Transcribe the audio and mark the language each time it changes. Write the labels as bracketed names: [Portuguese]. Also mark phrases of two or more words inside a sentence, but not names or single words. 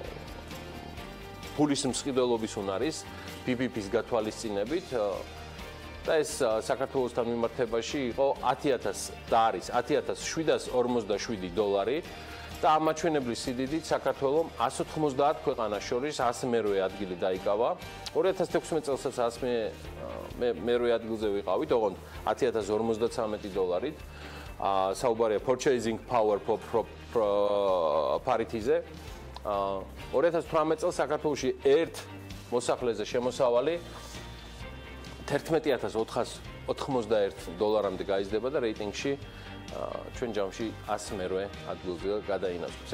[Georgian] ფულის მსყიდველობის უნარის PPP-ის გათვალისწინებით და ეს საქართველოსთან მიმართებაში იყო 10,000 და არის 10,747 დოლარი და ამ მაჩვენებლის სიდიდით საქართველოს 190 ქვეყანას შორის 100-მერვე ადგილი დაიკავა. 2016 წელსაც 100-მერვე ადგილზე ვიყავით, ოღონდ 10,053 დოლარით. საუბარია [English] purchasing power parity- [Georgian] ზე. 2018 წელს საქართველოში ერთ მოსახლეზე შემოსავალი 11,491 დოლარამდე გაიზრდება და რეიტინგში ჩვენ ჯამში 100-მერვე ადგილზე გადაინაცვლებს.